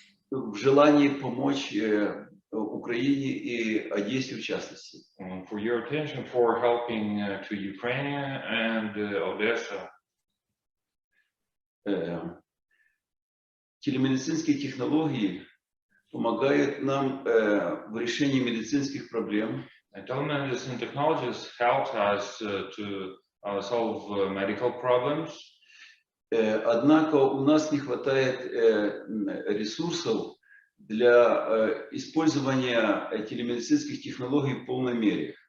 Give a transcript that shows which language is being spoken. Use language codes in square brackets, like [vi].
[ru] В желании помочь Украине и Одессе в частности. [en] For your attention for helping to Ukraine and Odesa. [ru] Телемедицинские технологии помогают нам в решении медицинских проблем. [en] Telemedicine technologies help us to solve medical problems. [ru] Однако у нас не хватает ресурсов для использования телемедицинских технологий в полной мере.